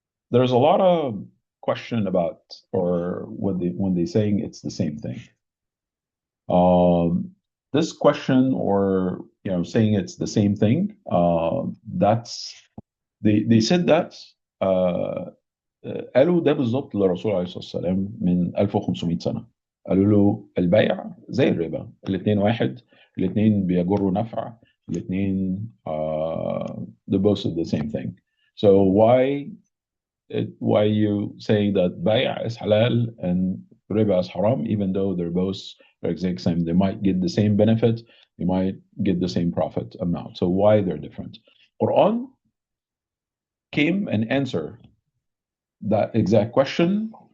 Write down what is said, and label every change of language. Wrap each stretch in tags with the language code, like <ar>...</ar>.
<en>There's a lot of question about or when they saying it's the same thing. This question or saying it's the same thing, that's they said that</en> <ar>قالوا ده بالظبط للرسول عليه الصلاة والسلام من 1500 سنة. قالوا له البيع زي الربا، الاثنين واحد، الاثنين بيجروا نفع، الاثنين</ar> <en>they're both the same thing. So why you saying that بيع is halal and riba is haram, even though they're both the exact same? They might get the same benefit, they might get the same profit amount. So why they're different? Quran came and answered that exact question.</en>